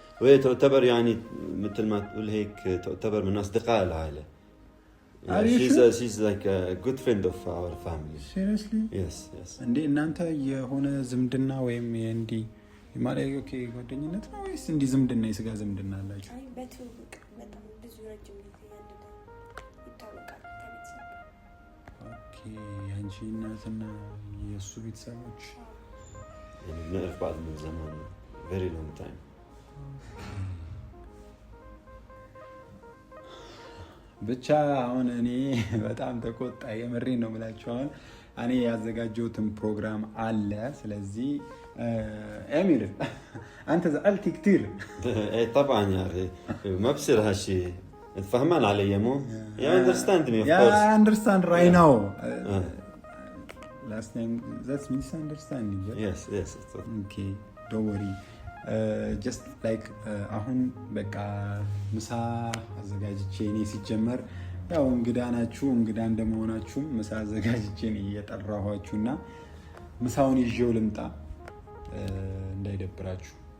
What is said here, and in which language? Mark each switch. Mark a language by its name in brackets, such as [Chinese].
[Arabic] وهي تعتبر يعني مثل ما تقول هيك تعتبر من أصدقاء العائلة. [English] She's like a good friend of our family. Seriously? Yes. [Amharic] እንዴ እናንተ የሆነ ዝምድና ወይም እንዲ ማለት ኦኬ ጓደኝነት ነው ወይስ እንዲ ዝምድና የስጋ ዝምድና አላችሁ? አይ በትውውቅ በጣም ብዙ ረጅም ጊዜ ይታወቃል ከቤተሰብ። ኦኬ አንቺ እናትና የእሱ ቤተሰቦች [Arabic] يعني بنعرف بعض من زمان [English] very long time. [Amharic] ብቻ አሁን እኔ በጣም ተቆጣ የምሬ ነው የምላችሁ። አሁን እኔ ያዘጋጀሁትን ፕሮግራም አለ። ስለዚህ [Arabic] أمير أنت زعلت كتير. إيه طبعا يا أخي ما بصير هالشيء تفهمان علي مو؟ [English] You understand me of course. Yeah, I understand right now. Last name that's misunderstanding. Yes. Okay, don't worry. Just like [Amharic] አሁን በቃ ምሳ አዘጋጅቼ እኔ ሲጀመር ያው እንግዳ ናችሁ እንግዳ እንደመሆናችሁ ምሳ አዘጋጅቼ ነው እየጠራኋችሁና ምሳውን ይዤው ልምጣ እንዳይደብራችሁ።